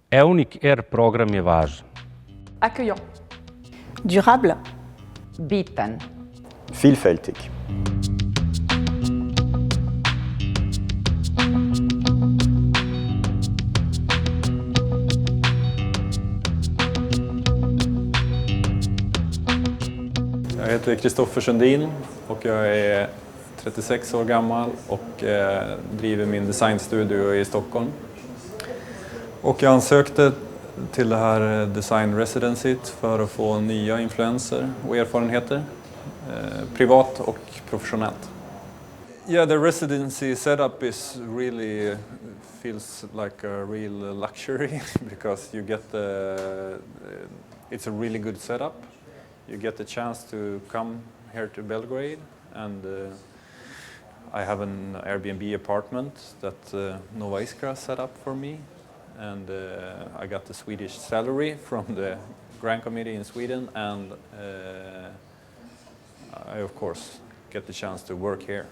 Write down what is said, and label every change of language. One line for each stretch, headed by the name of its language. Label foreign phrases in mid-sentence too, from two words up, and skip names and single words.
Serbian: EUNIC program je važan.
French: Accueillant. Durable.
German: Bieten. Vielfältig.
Swedish: Jag heter Kristoffer Sundin och jag är 36 år gammal och driver min designstudio i Stockholm. Och jag ansökte till det här
English: design residencyt
Swedish: för att få nya influenser och erfarenheter, privat och professionellt.
English: Yeah, the residency setup is really feels like a real luxury because you get it's a really good setup. You get the chance to come here to Belgrade, and I have an Airbnb apartment that Nova Iskra set up for me, and I got the Swedish salary from the Grand Committee in Sweden, and I of course get the chance to work here.